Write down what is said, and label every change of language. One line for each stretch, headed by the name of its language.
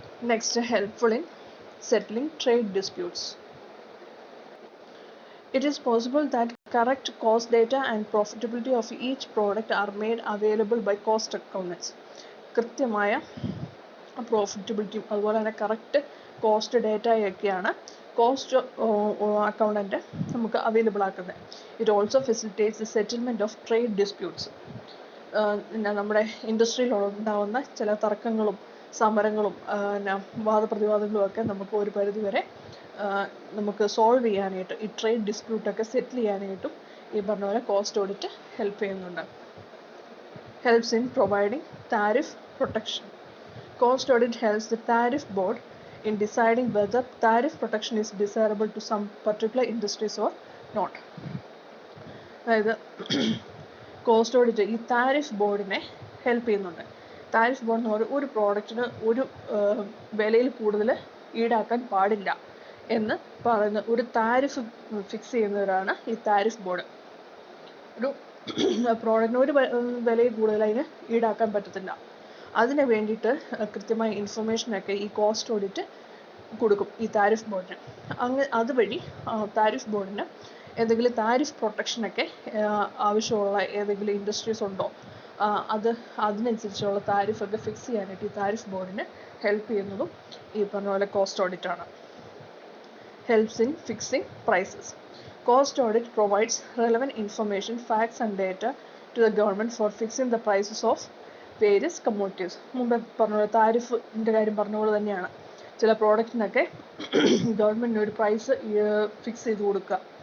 English: Next, helpful in settling trade disputes. It is possible that correct cost data and profitability of each product are made available by cost accountants.
Malayalam: കൃത്യമായ പ്രോഫിറ്റബിലിറ്റിയും അതുപോലെ തന്നെ correct cost ഡേറ്റയൊക്കെയാണ് cost accountant നമുക്ക് available ആക്കുന്നത്.
English: It also facilitates the settlement of trade disputes.
Malayalam: നമ്മുടെ ഇൻഡസ്ട്രിയിൽ ഉണ്ടാകുന്ന ചില തർക്കങ്ങളും സമരങ്ങളും വാദപ്രതിവാദങ്ങളും ഒക്കെ നമുക്ക് ഒരു പരിധി വരെ നമുക്ക് സോൾവ് ചെയ്യാനായിട്ട്, ഈ ട്രേഡ് ഡിസ്പ്യൂട്ടൊക്കെ സെറ്റിൽ ചെയ്യാനായിട്ടും ഈ പറഞ്ഞ പോലെ കോസ്റ്റ് ഓഡിറ്റ് ഹെൽപ്പ് ചെയ്യുന്നുണ്ട്.
English: Helps in providing tariff protection. Cost audit helps the tariff board in deciding whether tariff protection is desirable to some particular industries or not.
Malayalam: അതായത് കോസ്റ്റ് ഓഡിറ്റ് ഈ tariff ബോർഡിനെ help ചെയ്യുന്നുണ്ട്. Tariff board എന്ന് പറഞ്ഞാൽ ഒരു പ്രോഡക്റ്റിന് ഒരു വിലയിൽ കൂടുതൽ ഈടാക്കാൻ പാടില്ല എന്ന് പറയുന്ന ഒരു താരിഫ് ഫിക്സ് ചെയ്യുന്നവരാണ് ഈ താരിഫ് ബോർഡ്. ഒരു പ്രോഡക്റ്റിന് ഒരു വിലയിൽ കൂടുതൽ അതിന് ഈടാക്കാൻ പറ്റത്തില്ല. അതിന് വേണ്ടിയിട്ട് കൃത്യമായ ഇൻഫർമേഷനൊക്കെ ഈ കോസ്റ്റ് ഓഡിറ്റ് കൊടുക്കും ഈ താരിഫ് ബോർഡിന്. അതുവഴി താരിഫ് ബോർഡിന് എന്തെങ്കിലും താരിഫ് പ്രൊട്ടക്ഷനൊക്കെ ആവശ്യമുള്ള ഏതെങ്കിലും ഇൻഡസ്ട്രീസ് ഉണ്ടോ, അതിനനുസരിച്ചുള്ള താരിഫൊക്കെ ഫിക്സ് ചെയ്യാനായിട്ട് ഈ താരിഫ് ബോർഡിന് ഹെൽപ്പ് ചെയ്യുന്നതും ഈ പറഞ്ഞ പോലെ cost ഓഡിറ്റാണ്.
English: Helps in fixing prices. Cost audit provides relevant information, facts and data to the government for fixing the prices of various commodities.
Malayalam: മുമ്പ് പറഞ്ഞ താരിഫിൻ്റെ കാര്യം പറഞ്ഞ പോലെ തന്നെയാണ്. ചില പ്രോഡക്റ്റിനൊക്കെ ഗവൺമെൻറ്റിന് ഒരു പ്രൈസ് ഫിക്സ് ചെയ്ത് കൊടുക്കുക.